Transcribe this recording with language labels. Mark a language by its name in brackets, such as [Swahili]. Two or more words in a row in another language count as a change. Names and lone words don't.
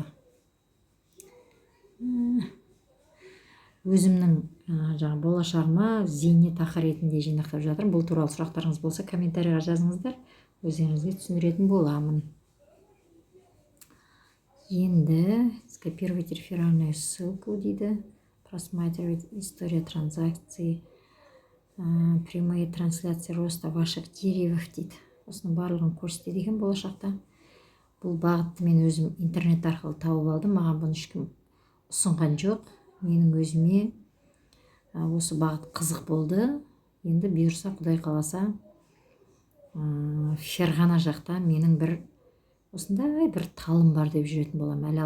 [Kazakh] Өзімнің жаңа болашағыма зейнетақы ретінде жинақтап жатырмын. Бұл туралы сұрақтарыңыз болса комментарийға жазыңыздар, өздеріңізге түсіндіретін боламын. [Russian] Енді скопировать реферальную ссылку дейді. Просматривать история транзакций, прямые трансляции роста ваших деревьев дейді. [Kazakh] Осының барлығын көрсетеді екен болашақта. Бұл бағытты мен өзім интернет арқылы тауып алдым. Маған бұны ешкім ұсынған жоқ. Менің өзіме осы бағыт қызық болды. Енді бұйырса Құдай қаласа Ферғана жақта менің бір осындай бір талым бар деп жүретін болам.